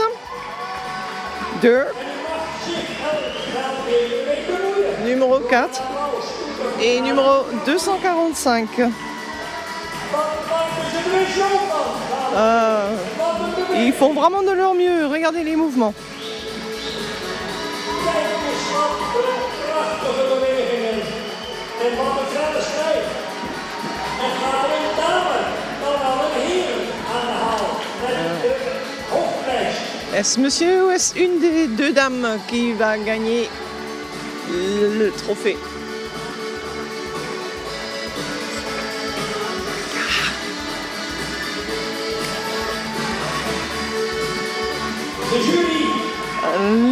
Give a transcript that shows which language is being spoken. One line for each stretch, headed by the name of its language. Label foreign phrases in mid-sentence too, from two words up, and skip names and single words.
French: 2, numéro 4 et numéro 245. Ils font vraiment de leur mieux, regardez les mouvements.
Dutch: En wat een felle strijd. En gaat er een dame dan wel een heer aan de haal met de hoofdprijs.
French: Est-ce monsieur ou est-ce une des 2 dames qui va gagner le trophée?
Dutch: De jury.